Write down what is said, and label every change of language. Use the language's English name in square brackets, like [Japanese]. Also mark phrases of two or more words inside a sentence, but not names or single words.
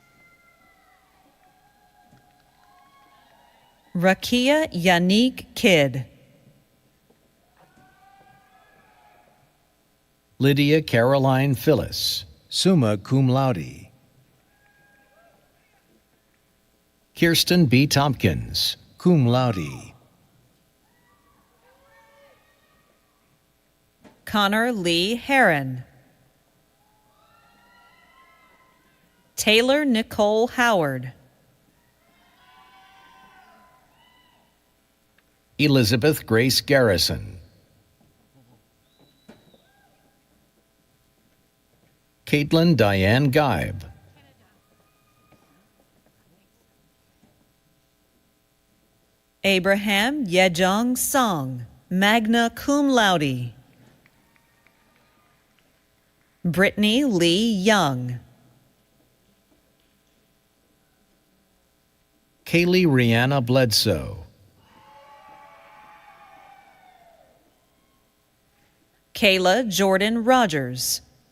[English] Rakia Yannick Kidd. Lydia Caroline Phyllis, [Latin] summa cum laude. [English] Kirsten B. Tompkins, [Latin] cum laude. [English] Connor Lee Heron. Taylor Nicole Howard. Elizabeth Grace Garrison. Caitlin Diane Geib. Abraham Yejong Song, [Latin] magna cum laude. [English] Brittany Lee Young. Kaylee Rihanna Bledsoe. Kayla Jordan Rogers.